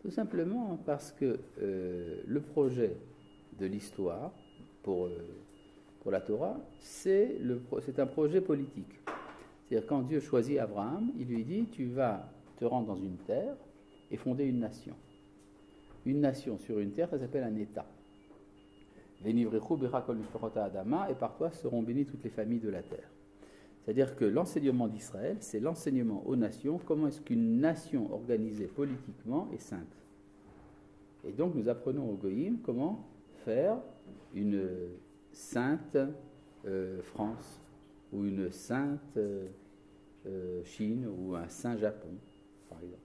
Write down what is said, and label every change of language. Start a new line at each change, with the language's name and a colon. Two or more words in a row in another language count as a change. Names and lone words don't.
French: Tout simplement parce que le projet de l'histoire pour la Torah, c'est un projet politique. C'est-à-dire quand Dieu choisit Abraham, il lui dit, tu vas te rendre dans une terre et fonder une nation. Une nation sur une terre, ça s'appelle un État.
Hebrew: ונברכו בך כל משפחות האדמה,
French: et par toi seront bénies toutes les familles de la terre. C'est-à-dire que l'enseignement d'Israël, c'est l'enseignement aux nations, comment est-ce qu'une nation organisée politiquement est sainte. Et donc nous apprenons aux Goïm comment faire une sainte France, ou une sainte Chine, ou un saint Japon, par exemple.